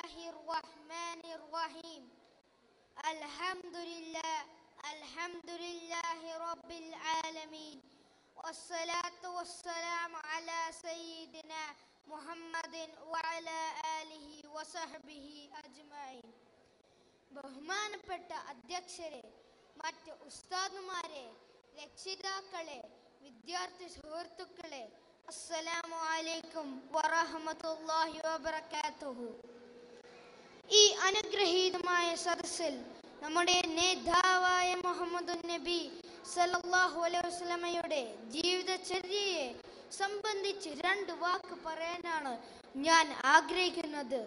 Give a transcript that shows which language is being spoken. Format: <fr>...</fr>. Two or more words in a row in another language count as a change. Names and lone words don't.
<ar>الرحمن الرحيم الحمد لله رب العالمين والصلاة والسلام على سيدنا محمد وعلى آله وصحبه أجمعين.</ar> <ml>ബഹുമാനപ്പെട്ട അധ്യക്ഷരെ, മറ്റ് ഉസ്താദുമാരെ, രക്ഷിതാക്കളെ, വിദ്യാർത്ഥി സുഹൃത്തുക്കളെ,</ml> <ar>السلام عليكم ورحمة الله وبركاته.</ar> <ml>ഈ അനുഗ്രഹീതമായ സദസ്സിൽ നമ്മുടെ നേതാവായ മുഹമ്മദ് നബി</ml> <ar>صلى الله عليه وسلم</ar> <ml>ജീവിതചര്യയെ സംബന്ധിച്ച് 2 വാക്ക് പറയാനാണ് ഞാൻ ആഗ്രഹിക്കുന്നത്.</ml>